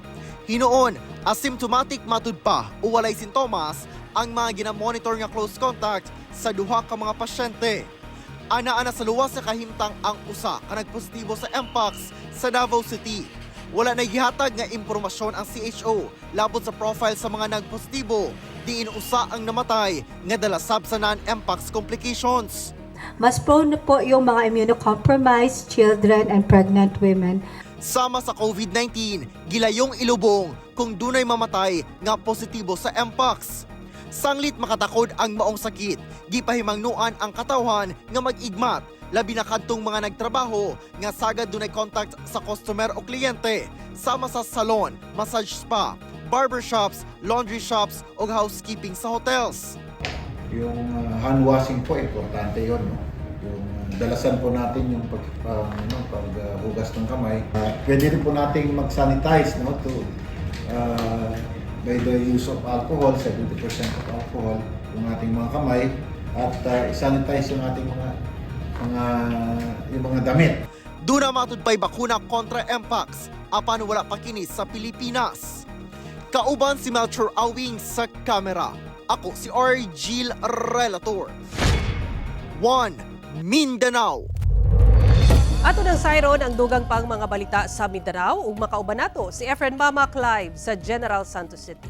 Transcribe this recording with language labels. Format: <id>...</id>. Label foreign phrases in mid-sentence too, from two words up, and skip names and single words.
<ceb>Hinoon, asymptomatic matud pa o walay sintomas ang mga ginamonitor nga</ceb> <en>close contact</en> <ceb>sa duha ka mga pasyente. Ana-ana sa luwas sa kahimtang ang usa ka nagpositibo sa Mpox sa Davao City. Wala na gihatag nga impormasyon ang CHO labot sa profile sa mga nagpositibo. Diin usa ang namatay nga dala sab sa</ceb> <en>non-Mpox complications.</en> <tl>Mas prone po yung mga</tl> <en>immunocompromised children and pregnant women.</en> <ceb>Sama sa COVID-19, gilayong ilubong kung dunay mamatay nga positibo sa Mpox. Sanglit makatakod ang maong sakit, gipahimangnuan ang katawhan nga mag-igmat labi na kadtong mga nagtrabaho nga sagad dunay contact sa customer o kliyente sama sa salon,</ceb> <en>massage spa, barbershops, laundry shops</en> <ceb>o housekeeping sa hotels.</ceb> <tl>Yung hand washing po, importante yun. No? Yung dalasan po natin yung paghugas ng kamay. Pwede rin po nating mag-sanitize, no?</tl> <en>By the use of alcohol, 70% of alcohol</en> <tl>yung ating mga kamay, at sanitize yung ating mga damit.</tl> <ceb>Duna matud pa'y bakuna kontra Mpox, apan wala pa kini sa Pilipinas. Kauban si Melchor Awing sa kamera. Ako si Argil Relator. 1 Mindanao. Ato ng sayron ang dugang pang mga balita sa Mindanao ug makauban nato si Efren Mamak live sa General Santos City.</ceb>